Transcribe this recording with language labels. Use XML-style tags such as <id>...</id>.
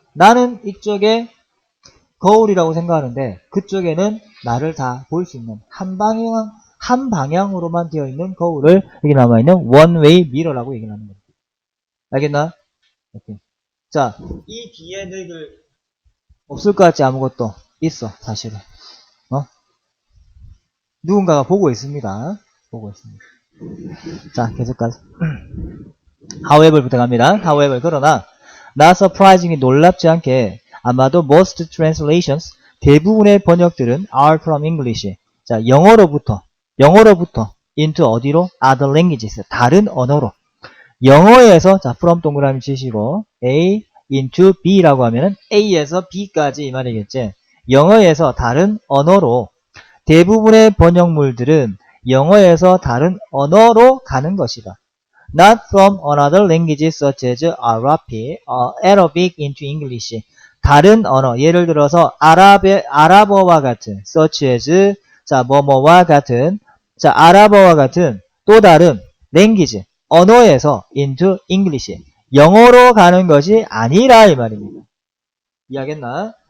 <ko>나는 이쪽에 거울이라고 생각하는데 그쪽에는 나를 다 볼 수 있는 한 방향으로만 되어 있는 거울을 여기 남아있는 원웨이 미러라고 얘기를 하는 거예요. 알겠나? 오케이. 자, 이 뒤에 너희들 없을 것 같지 아무것도 있어 사실은. 누군가가 보고 있습니다. 보고 있습니다. 자, 계속 가서. however부터 갑니다.</ko> <en>however,</en> <ko>그러나</ko> <en>not surprisingly</en> <ko>놀랍지 않게 아마도</ko> <en>most translations</en> <ko>대부분의 번역들은</ko> <en>are from English.</en> <ko>자, 영어로부터 into 어디로?</ko> <en>other languages.</en> <ko>다른 언어로. 영어에서 자, from 동그라미 치시고 A into B라고 하면은 A에서 B까지 이 말이겠지. 영어에서 다른 언어로 대부분의 번역물들은 영어에서 다른 언어로 가는 것이다.</ko> <en>Not from another language such as Arabic into English.</en> <ko>다른 언어, 예를 들어서 아랍어와 같은, such as, 자, 뭐뭐와 같은, 자, 아랍어와 같은 또 다른 language, 언어에서</ko> <en>into English.</en> <ko>영어로 가는 것이 아니라 이 말입니다. 이해하겠나?</ko>